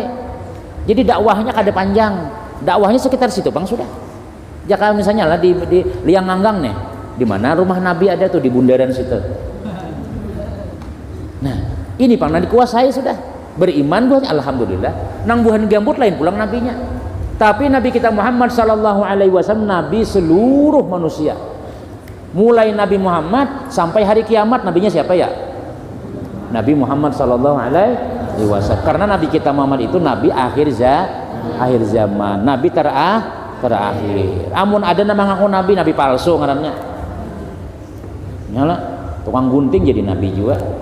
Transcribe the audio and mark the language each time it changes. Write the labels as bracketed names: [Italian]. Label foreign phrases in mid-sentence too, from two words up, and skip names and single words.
[Banjar] Jadi dakwahnya kada panjang. Dakwahnya sekitar situ bang sudah. [Indonesian] Jika misalnya lah di Liang Nganggang nih, di mana rumah Nabi ada tuh di bundaran situ. Nah, ini pernah dikuasai sudah. [Banjar] Beriman buat alhamdulillah. Nang buhan gambut lain pulang nabinya. [Indonesian] Tapi Nabi kita Muhammad [Arabic] صلى الله عليه وسلم [Indonesian] nabi seluruh manusia. Mulai Nabi Muhammad sampai hari kiamat nabinya siapa ya? [Arabic] Nabi Muhammad صلى الله عليه وسلم. [Indonesian] Karena Nabi kita Muhammad itu nabi akhir zaman. Nabi terakhir. [Banjar] Amun ada nama ngaku nabi palsu ngarannya. Nyala tukang gunting jadi nabi juga.